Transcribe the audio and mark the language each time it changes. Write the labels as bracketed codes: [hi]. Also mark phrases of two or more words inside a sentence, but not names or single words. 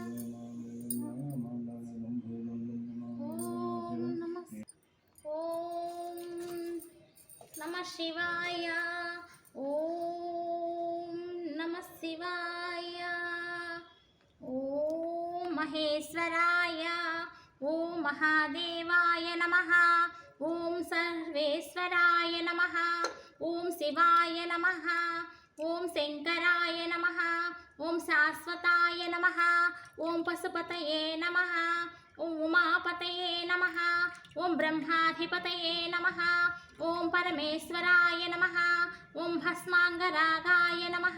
[sa] नमः शिवाय। ॐ नमः शिवाय। ॐ महेश्वराय। ॐ महादेवाय नमः। ॐ सर्वेश्वराय नमः। ఓం శివాయ నమః. ఓం శంకరాయ నమః. ఓం శాశ్వతాయ నమః. ఓం పశుపతయే నమః. ఓం ఉమాపతయే నమః. ఓం బ్రహ్మాధిపతయే నమః. ఓం పరమేశ్వరాయ నమః. ఓం భస్మాంగరాగాయ నమః.